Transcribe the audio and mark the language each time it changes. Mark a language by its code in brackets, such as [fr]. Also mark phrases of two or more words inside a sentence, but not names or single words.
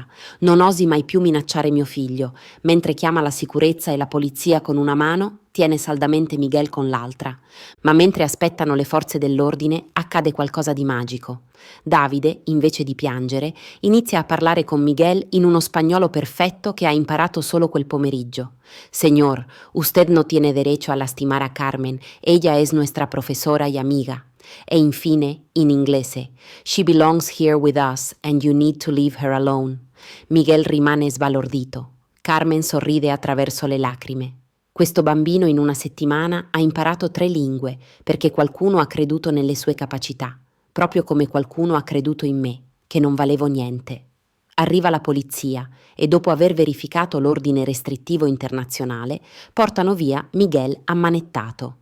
[it] Non osi mai più minacciare mio figlio. Mentre chiama la sicurezza e la polizia con una mano, tiene saldamente Miguel con l'altra. Ma mentre aspettano le forze dell'ordine, accade qualcosa di magico. Davide, invece di piangere, inizia a parlare con Miguel in uno spagnolo perfetto che ha imparato solo quel pomeriggio. [es] Señor, usted no tiene derecho a lastimar a Carmen, ella es nuestra profesora y amiga. [it] E infine, in inglese, [en] she belongs here with us and you need to leave her alone. [it] Miguel rimane sbalordito. Carmen sorride attraverso le lacrime. Questo bambino in una settimana ha imparato 3 lingue perché qualcuno ha creduto nelle sue capacità, proprio come qualcuno ha creduto in me, che non valevo niente. Arriva la polizia e dopo aver verificato l'ordine restrittivo internazionale, portano via Miguel ammanettato.